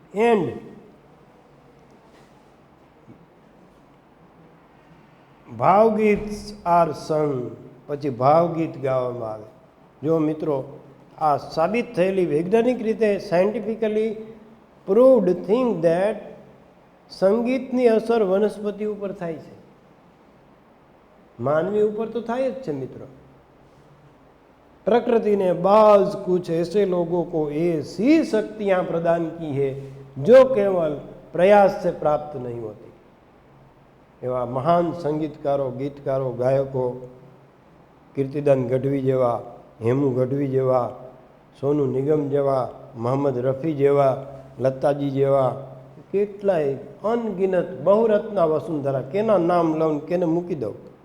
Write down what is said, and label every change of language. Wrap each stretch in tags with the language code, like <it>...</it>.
<en>and bhavgeet are song,</en> <gu>પછી ભાવગીત ગાવામાં આવે. જો મિત્રો, આ સાબિત થયેલી વૈજ્ઞાનિક રીતે</gu> <en>scientifically proved thing that</en> <gu>સંગીતની અસર વનસ્પતિ ઉપર થાય છે, માનવી ઉપર તો થાય જ છે મિત્રો.</gu> <hi>प्रकृति ने बाज कुछ ऐसे लोगों को ऐसी शक्तियां प्रदान की है जो केवल प्रयास से प्राप्त नहीं होती.</hi> <gu>એવા મહાન સંગીતકારો, ગીતકારો, ગાયકો, કીર્તિદાન ગઢવી જેવા, હેમુ ગઢવી જેવા, સોનુ નિગમ જેવા, મોહમ્મદ રફી જેવા, લતાજી જેવા, કેટલાય અનગિનત બહુરત્ના વસુંધરા, કેના નામ લઉં કેને મૂકી દઉં.</gu>